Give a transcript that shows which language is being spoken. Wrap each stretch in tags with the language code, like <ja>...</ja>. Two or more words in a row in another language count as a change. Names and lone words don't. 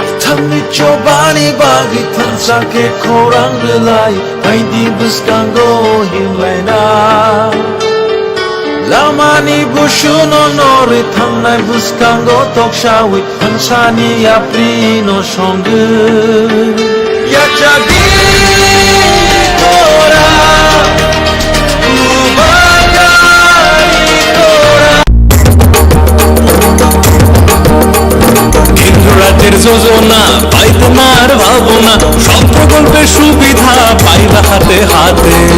<trp>Kami cobani bagi tansake korang relai Haidi buskango hilena Lamani bushuno nori tangnai buskango tokshawi Hansani aprino songu Yachadi</trp> <bn>kora রাজ্যের যোজনা পাই তোমার ভাবনা সব প্রকল্পের সুবিধা পাইবা হাতে হাতে</bn>